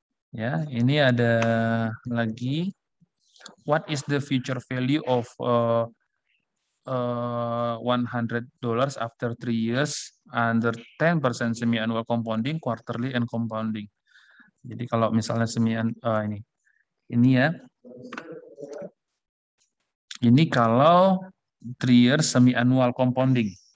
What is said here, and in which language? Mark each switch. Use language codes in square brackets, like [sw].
[id] Ya, ini ada lagi. [en] What is the future value of $100 after 3 years under 10% semi-annual compounding, quarterly and compounding. [id] Jadi kalau misalnya ini ya. Ini kalau [en] 3 years semi-annual compounding.